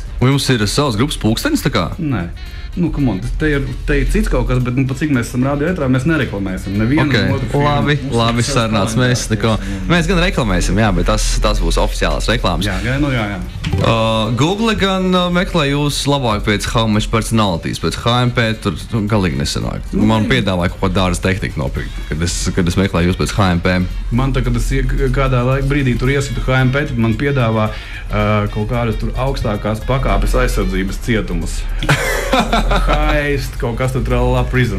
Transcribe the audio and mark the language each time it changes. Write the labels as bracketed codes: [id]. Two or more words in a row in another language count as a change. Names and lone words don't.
[lv] Un jums ir savs grupas pulkstenis tā kā? Nē. Te ir cits kaut kas, bet pat cik mēs esam radio ētrā, mēs nereklamēsim nevienu otru firmu. Labi sarunāts. Mēs gan reklamēsim, jā, bet tas būs oficiālās reklāmas. Jā. Google gan meklē jūs labāk pēc how much personalities, pēc HMP tur galīgi nesanāk. Man piedāvāja kaut ko dārza tehniku nopirkt, kad es meklēju jūs pēc HMP? Man tā, kad es kādā brīdī tur iesitu HMP, tad man piedāvā kaut kādas tur augstākās pakāpes aizsardzības cietumus. Haist, kaut kas tur tralala prison.